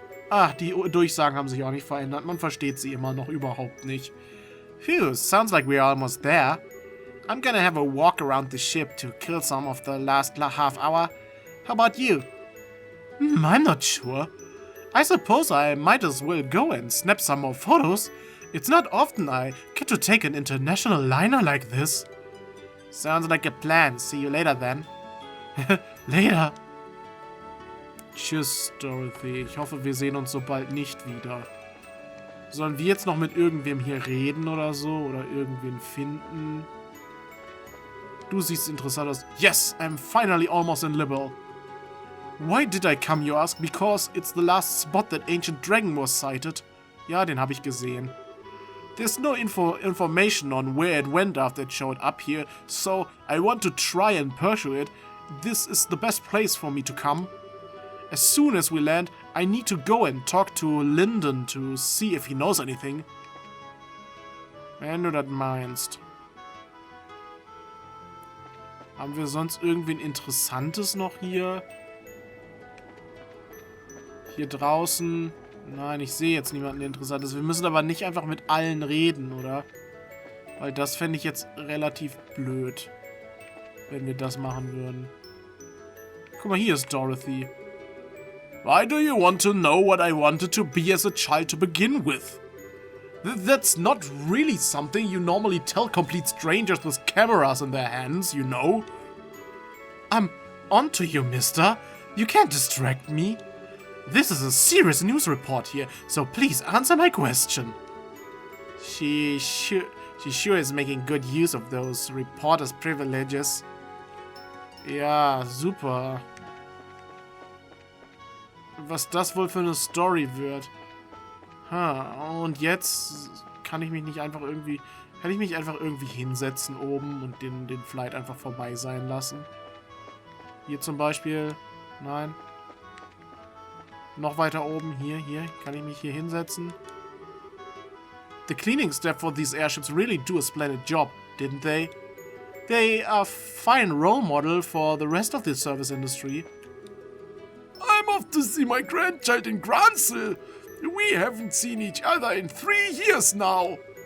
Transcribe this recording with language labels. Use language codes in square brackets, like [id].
[de] Ah, die Durchsagen haben sich auch nicht verändert. Man versteht sie immer noch überhaupt nicht. [en] Phew, sounds like we're almost there. I'm gonna have a walk around the ship to kill some of the last half hour. How about you? I'm not sure. I suppose I might as well go and snap some more photos. It's not often I get to take an international liner like this. Sounds like a plan. See you later then. Later. [de] Tschüss, [en] Dorothy. [de] Ich hoffe, wir sehen uns so bald nicht wieder. Sollen wir jetzt noch mit irgendwem hier reden oder so? Oder irgendwen finden? Du siehst interessant aus. [en] Yes, I'm finally almost in Liberal. Why did I come, you ask? Because it's the last spot that ancient dragon was sighted. [de] Ja, den habe ich gesehen. [en] There's no information on where it went after it showed up here, so I want to try and pursue it. This is the best place for me to come. As soon as we land, I need to go and talk to Lyndon to see if he knows anything. [de] Wenn du das meinst. Haben wir sonst irgendwen Interessantes noch hier? Hier draußen? Nein, ich sehe jetzt niemanden Interessantes. Wir müssen aber nicht einfach mit allen reden, oder? Weil das fände ich jetzt relativ blöd, wenn wir das machen würden. Guck mal, hier ist Dorothy. [en] Why do you want to know what I wanted to be as a child to begin with? That's not really something you normally tell complete strangers with cameras in their hands, you know? I'm onto you, mister. You can't distract me. This is a serious news report here, so please answer my question. She sure is making good use of those reporters' privileges. [de] Ja, super. Was das wohl für eine Story wird. Und jetzt kann ich mich nicht einfach irgendwie... Kann ich mich einfach irgendwie hinsetzen oben und den Flight einfach vorbei sein lassen? Hier zum Beispiel... Nein. Noch weiter oben. Hier. Kann ich mich hier hinsetzen? [en] The cleaning staff for these airships really do a splendid job, didn't they? They are a fine role model for the rest of the service industry. I'm off to see my grandchild in Granville. We haven't seen each other in 3 years now.